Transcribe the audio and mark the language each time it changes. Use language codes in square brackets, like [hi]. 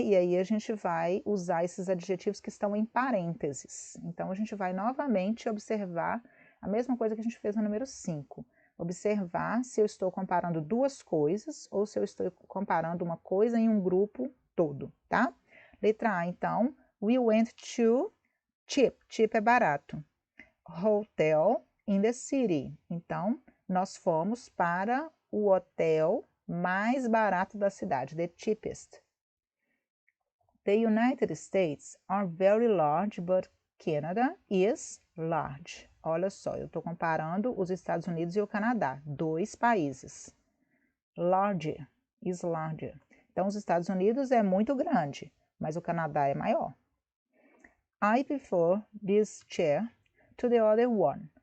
[pt] E aí a gente vai usar esses adjetivos que estão em parênteses. Então, a gente vai novamente observar a mesma coisa que a gente fez no número 5. Observar se eu estou comparando duas coisas ou se eu estou comparando uma coisa em um grupo todo, tá? Letra A, então, [en] we went to cheap. Cheap [pt] é barato. [en] Hotel in the city. [pt] Então, nós fomos para o hotel mais barato da cidade, [en] the cheapest. The United States are very large, but Canada is large. [pt] Olha só, eu estou comparando os Estados Unidos e o Canadá, dois países. [en] Larger is larger. [pt] Então, os Estados Unidos é muito grande, mas o Canadá é maior. [en] I prefer this chair to the other one.